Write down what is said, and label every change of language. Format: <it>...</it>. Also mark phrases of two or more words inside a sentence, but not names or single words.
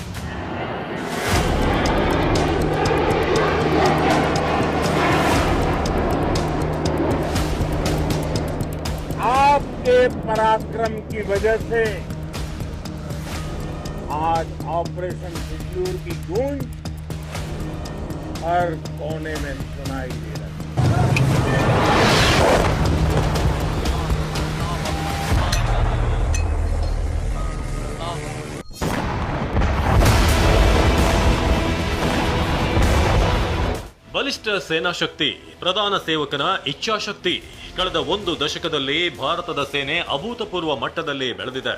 <hi>आपके पराक्रम की वजह से आज ऑपरेशन सिंदूर की गूंज हर कोने में सुनाई दे रही है।</hi> <kn>ಬಲಿಷ್ಠ ಸೇನಾ ಶಕ್ತಿ, ಪ್ರಧಾನ ಸೇವಕನ ಇಚ್ಛಾಶಕ್ತಿ ಕಳೆದ ಒಂದು ದಶಕದಲ್ಲಿ ಭಾರತದ ಸೇನೆ ಅಭೂತಪೂರ್ವ ಮಟ್ಟದಲ್ಲಿ ಬೆಳೆದಿದೆ.</kn>